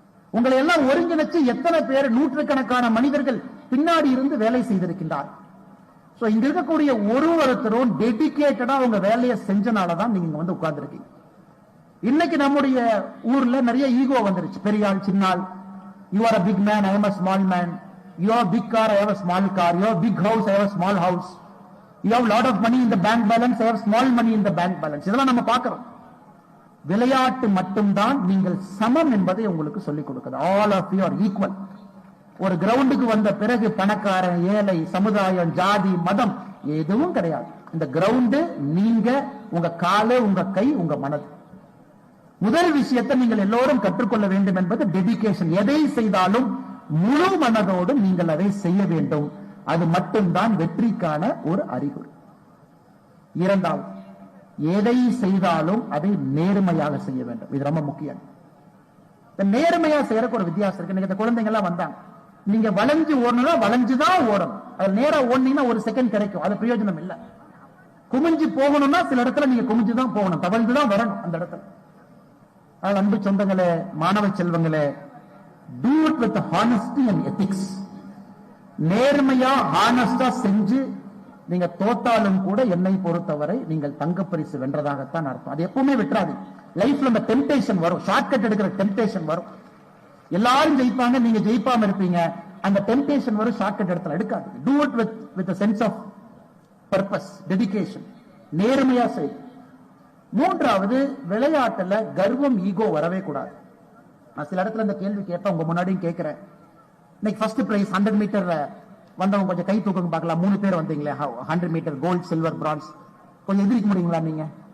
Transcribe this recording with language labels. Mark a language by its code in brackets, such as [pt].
[ta] உங்களை எல்லாம் ஒருங்கிணைச்சு எத்தனை பேர், நூற்றுக்கணக்கான மனிதர்கள் பின்னாடி இருந்து வேலை செய்திருக்கின்றார். சோ இங்க இருக்கக்கூடிய ஒருத்தரும் டெடிகேட்டடா உங்க வேலையை செஞ்சனாலதான் நீங்க வந்து உட்கார்ந்துருக்கீங்க. இன்னைக்கு நம்முடைய ஊர்ல நிறைய ஈகோ வந்துருச்சு. பெரியாள், சின்னால், [en] You are a big man, I am a small man. You have a big car, I have a small car. You have a big house, I have a small house. You have a lot of money in the bank balance, I have small money in the bank balance. [ta] இதெல்லாம் நம்ம பார்க்கிறோம். விளையாட்டு மட்டும்தான் நீங்கள் சமம் என்பதை உங்களுக்கு சொல்லிக் கொடுக்குது. [en] All of you are equal. [ta] ஒரு கிரவுண்டுக்கு வந்த பிறகு பணக்காரன், ஏழை, சமுதாயம், ஜாதி, மதம் எதுவும் கிடையாது. இந்த கிரவுண்டு நீங்க, உங்க காலு, உங்க கை, உங்க மனது. முதல் விஷயத்தை நீங்கள் எல்லோரும் கற்றுக்கொள்ள வேண்டும் என்பது டெடிகேஷன். எதை செய்தாலும் முழு மனதோடு நீங்கள் அதை செய்ய வேண்டும். அது மட்டும்தான் வெற்றிக்கான ஒரு அறிகுறி. இரண்டாவது, எதை செய்தாலும் அதை நேர்மையாக செய்ய வேண்டும். இது ரொம்ப முக்கியம். நேர்மையா செய்யறதுக்கு ஒரு வித்தியாசம் இருக்கு. நீங்க இந்த குழந்தைங்க எல்லாம் வந்தாங்க, நீங்க வளைஞ்சு ஓடணும்னா வளைஞ்சுதான் ஓடணும். அது நேரா ஓடுனீங்கன்னா ஒரு செகண்ட் கிடைக்கும், அது பிரயோஜனம் இல்லை. குமிஞ்சு போகணும்னா சில இடத்துல நீங்க குமிஞ்சுதான் போகணும், தவழ்ந்துதான் வரணும் அந்த இடத்துல. அன்பு சொந்தங்களே, மாணவ செல்வங்களே, [en] do it with honesty and ethics. [ta] நேர்மையா ஹானஸ்டா செஞ்சு நீங்க தோத்தாலும் கூட என்னை பொறுத்தவரை நீங்கள் தங்கப்பரிசு வென்றதாகத்தான் அர்த்தம். அது எப்பவுமே விட்டுறாது. லைஃப்ல அந்த டெம்டேஷன் வரும், ஷார்ட்கட் எடுக்கிற டெம்டேஷன் வரும். எல்லாரும் ஜெயிப்பாங்க, நீங்க ஜெயிப்பாம இருப்பீங்க. அந்த டெம்டேஷன் வரும், ஷார்ட்கட் இடத்துல எடுக்காது. [en] do it with a sense of purpose, dedication. [ta] நேர்மையா செய். மூன்றாவது, விளையாட்டுல கர்வம், ஈகோ வரவே கூடாது. நான் சில இடத்துல இந்த கேள்வி கேட்பேன், உங்க முன்னாடியும் கேட்கிறேன். இன்னைக்கு ஃபர்ஸ்ட் பிரைஸ் 100 மீட்டர்ல வந்தவங்க கொஞ்சம் கை தூக்குங்க பார்க்கலாம். 3 பேர் வந்தீங்களே, 100 மீட்டர் கோல்ட், சில்வர், பிரான்ஸ். கொஞ்சம் எதிர்க்க முடியுங்களா நீங்க?